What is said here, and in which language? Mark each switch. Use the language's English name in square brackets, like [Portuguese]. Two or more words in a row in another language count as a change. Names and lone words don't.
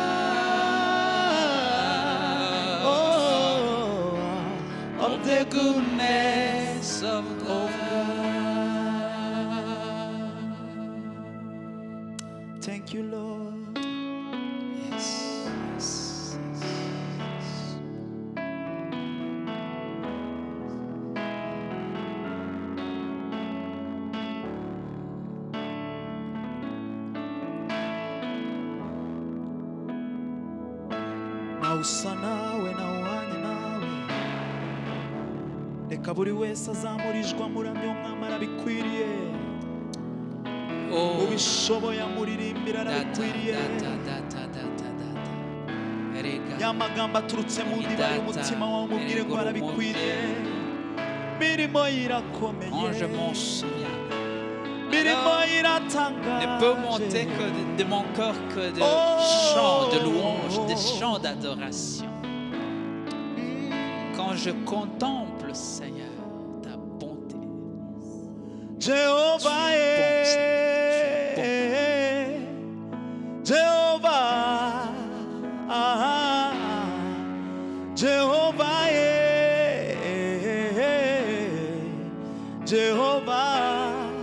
[English] Oh, of the goodness of God. Thank you, Lord. Yes, yes, yes. [Kinyarwanda] Nawe usa nawe nawe uhanye nawe, reka buri wese azamurijwe amuramye umwami arabikwiriye, Oh, ubishoboye amuririmbira data, arabikwiriye. data, data, data, data. Erega. Ya magambo aturutse mu ndiba y'umutima wawe umubwire ngo arabikwiriye. Mirimo ye irakomeye, [French] Quand je m'en souviens, [Kinyarwanda] mirimo ye [French] ne peut monter [Kinyarwanda] iratangaje. [French] que de mon cœur que de Oh. chants, de louanges, des chants d'adoration. Quand je contemple, Seigneur, ta bonté. Jehovah, Jehovah, Jehovah, Jehovah,